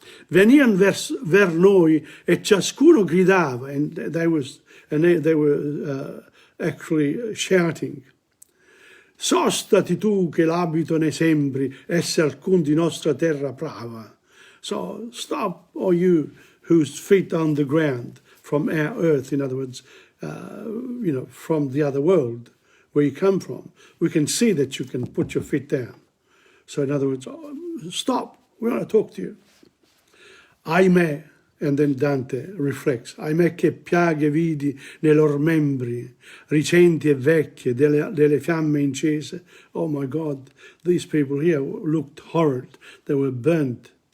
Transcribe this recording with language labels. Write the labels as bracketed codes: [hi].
[it] Venian ver noi e ciascuno gridava, [en] and they were actually shouting. [it] Sostati tu che l'abito ne sembri esse alcun di nostra terra prava. [en] So stop, all you whose feet on the ground from our earth, in other words, from the other world where you come from. We can see that you can put your feet down. So in other words, stop, we want to talk to you. [it] Ahimè, [en] and then Dante reflects, [it] ahimè che piaghe vidi nei lor membri, recenti e vecchie, delle fiamme incese. [en] Oh my God, these people here looked horrid. They were burnt.